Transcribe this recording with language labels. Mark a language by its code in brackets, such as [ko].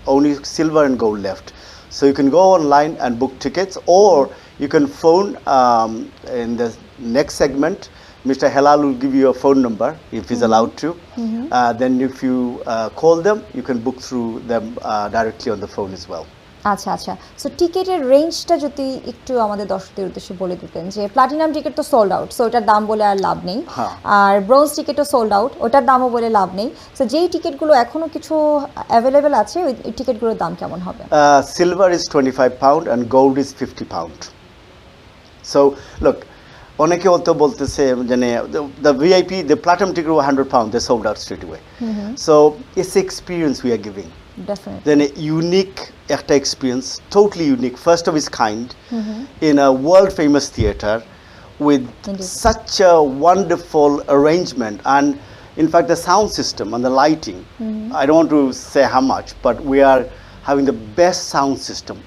[en] Only silver and gold left. So you can go online and book tickets, or you can phone in the next segment. Mr. Helal will give you a phone number if he's allowed to. Then if you call them, you can book through them directly on the phone as well. [bn] আচ্ছা আচ্ছা, so টিকেটের রেঞ্জটা যদি একটু আমাদের দর্শকদের উদ্দেশ্যে বলে দিতেন, যে প্লাটিনাম টিকিট তো সোল্ড আউট, সো ওটার দাম বলে আর লাভ নেই, আর ব্রোঞ্জ টিকিটও সোল্ড আউট, ওটার দামও বলে লাভ নেই। সো যেই টিকিটগুলো এখনো কিছু অ্যাভেলেবেল আছে, ওই টিকিটগুলোর দাম কেমন হবে? [en] Silver is £25 and gold is £50. So look, [bn] অনেকে অত বলতেছে মানে [en] the VIP, the platinum ticket was £100, they sold out straight away. So it's the experience we are giving. Definitely. Then a unique একটা experience, totally unique, first of its kind, in a world famous theater with such a wonderful arrangement, and in fact the sound system and the lighting, I don't want to say how much, but we are having the best sound system.